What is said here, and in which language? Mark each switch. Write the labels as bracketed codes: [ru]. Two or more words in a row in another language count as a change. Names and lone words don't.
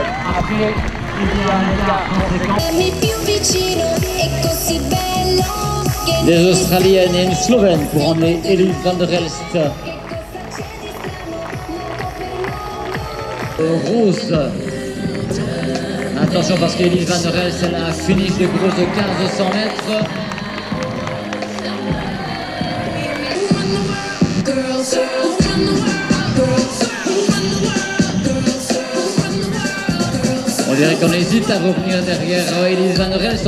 [fr] Après, il y a un écart conséquent. Des Australiennes et une Slovène pour emmener Elise van der Elst. Rose. Attention parce qu'Elise van der Elst, elle a un finish de grosse de 1500 mètres. On dirait qu'on hésite à revenir derrière Elise van der Elst.